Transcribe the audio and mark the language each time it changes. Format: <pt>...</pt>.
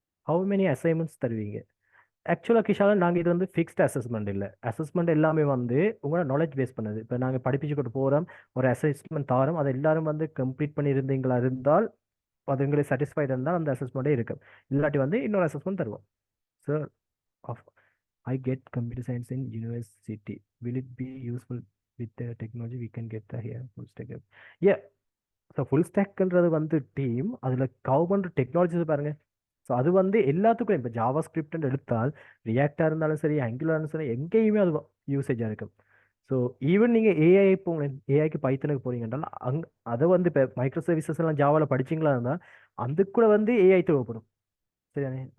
<en>how many</en> <ta>assignments தருவீங்க? ஆக்சுவலாக கிஷால் நாங்கள் இது வந்து ஃபிக்ஸ்ட் அசஸ்மெண்ட் இல்லை. அசஸ்மெண்ட் எல்லாமே வந்து உங்களோட நாலேஜ் பேஸ் பண்ணது. இப்போ நாங்கள் படிப்பிச்சுக்கிட்டு போகிறோம், ஒரு அசஸ்மெண்ட் தாரோம், அதை எல்லாரும் வந்து கம்ப்ளீட் பண்ணியிருந்தீங்களா இருந்தால், அது உங்களுக்கு சாட்டிஸ்ஃபைடு இருந்தால் அந்த அசஸ்மெண்ட்டே இருக்கு. இல்லாட்டி வந்து இன்னொரு அசஸ்மெண்ட் தருவோம்.</ta> <en>Sir of I get computer science in university. Will it be useful with the technology we can get the here full stack? Yeah.</en> <ta>So full ஸ்டாக்ன்றது வந்து டீம் அதில் கவர் பண்ணுற டெக்னாலஜிஸ் பாருங்க. ஸோ அது வந்து எல்லாத்துக்கும் இப்போ ஜாவா ஸ்கிரிப்ட்னு எடுத்தால் ரியாக்டாக இருந்தாலும் சரி, ஆங்குலராக இருந்தாலும் சரி, எங்கேயுமே அது யூசேஜாக இருக்கும். ஸோ ஈவன் நீங்கள் ஏஐ போங்களேன், ஏஐக்கு பைத்தனுக்கு போறீங்கன்றால் அதை வந்து இப்போ மைக்ரோ சர்வீசஸ் எல்லாம் ஜாவாவில் படிச்சிங்களா இருந்தால் அந்த கூட வந்து ஏஐ தேவைப்படும். சரிதானே?</ta>